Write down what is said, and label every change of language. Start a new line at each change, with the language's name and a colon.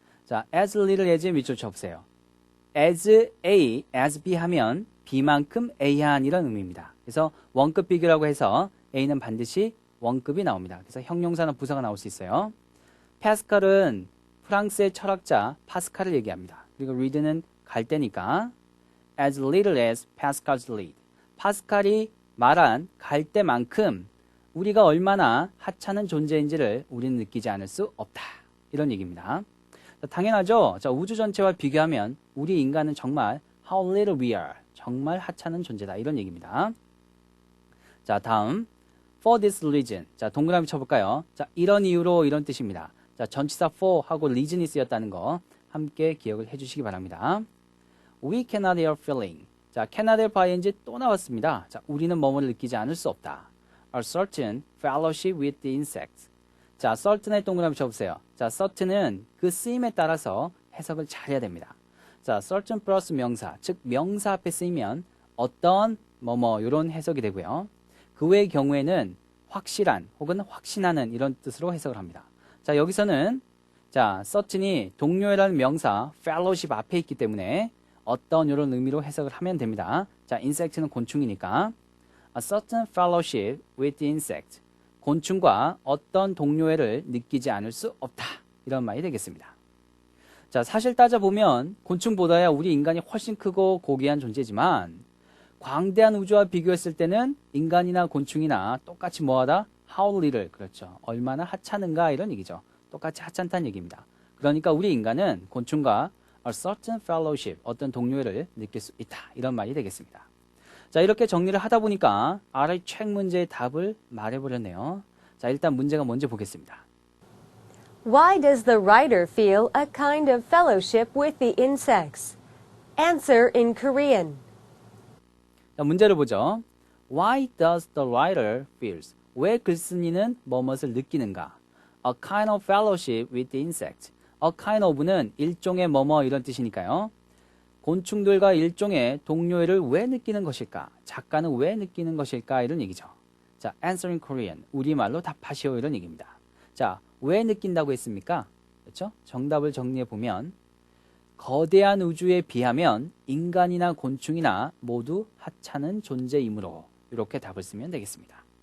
Korean: 자, as little as의 밑줄 쳐보세요. as A, as B 하면 B만큼 A한 이런 의미입니다. 그래서 원급 비교라고 해서 A는 반드시 원급이 나옵니다. 그래서 형용사나 부사가 나올 수 있어요. 파스칼은 프랑스의 철학자 파스칼을 얘기합니다. 그리고 read는 갈대니까
English: as little as Pascal's lead.
Korean: 파스칼이 말한 갈대만큼 우리가 얼마나 하찮은 존재인지를 우리는 느끼지 않을 수 없다. 이런 얘기입니다. 자, 당연하죠. 자, 우주 전체와 비교하면 우리 인간은 정말
English: how little we are.
Korean: 정말 하찮은 존재다. 이런 얘기입니다. 자, 다음 for this reason. 자, 동그라미 쳐볼까요? 자, 이런 이유로 이런 뜻입니다. 자, 전치사 for 하고 reason이 쓰였다는 거 함께 기억을 해주시기 바랍니다.
English: We cannot help feeling. 자, cannot help ing
Korean: 또 나왔습니다. 자, 우리는 뭐뭐를 느끼지 않을 수 없다.
English: A certain fellowship with the insects.
Korean: 자, certain에 동그라미 쳐보세요. 자, certain은 그 쓰임에 따라서 해석을 잘해야 됩니다. 자, certain 플러스 명사, 즉 명사 앞에 쓰이면 어떤 뭐뭐 이런 해석이 되고요. 그 외의 경우에는 확실한 혹은 확신하는 이런 뜻으로 해석을 합니다. 자, 여기서는 자, certain이 동료라는 명사 fellowship 앞에 있기 때문에 어떤 이런 의미로 해석을 하면 됩니다. 자, insect는 곤충이니까
English: a certain fellowship with the insect.
Korean: 곤충과 어떤 동료애를 느끼지 않을 수 없다. 이런 말이 되겠습니다. 자, 사실 따져보면 곤충보다야 우리 인간이 훨씬 크고 고귀한 존재지만 광대한 우주와 비교했을 때는 인간이나 곤충이나 똑같이 뭐하다?
English: How little. 그렇죠.
Korean: 얼마나 하찮은가 이런 얘기죠. 똑같이 하찮다는 얘기입니다. 그러니까 우리 인간은 곤충과
English: a certain fellowship,
Korean: 어떤 동료애를 느낄 수 있다. 이런 말이 되겠습니다. 자, 이렇게 정리를 하다 보니까 아래 책 문제의 답을 말해버렸네요. 자, 일단 문제가 먼저 보겠습니다.
English: Why does the writer feel a kind of fellowship with the insects? Answer in Korean.
Korean: 자, 문제를 보죠.
English: Why does the writer feels?
Korean: 왜 글쓴이는 뭐뭇을 느끼는가?
English: A kind of fellowship with the insect.
Korean: A kind of는 일종의 뭐뭐 이런 뜻이니까요. 곤충들과 일종의 동료애를 왜 느끼는 것일까? 작가는 왜 느끼는 것일까? 이런 얘기죠. 자,
English: answer in Korean.
Korean: 우리말로 답하시오 이런 얘기입니다. 자, 왜 느낀다고 했습니까? 그렇죠? 정답을 정리해 보면 거대한 우주에 비하면 인간이나 곤충이나 모두 하찮은 존재이므로 이렇게 답을 쓰면 되겠습니다.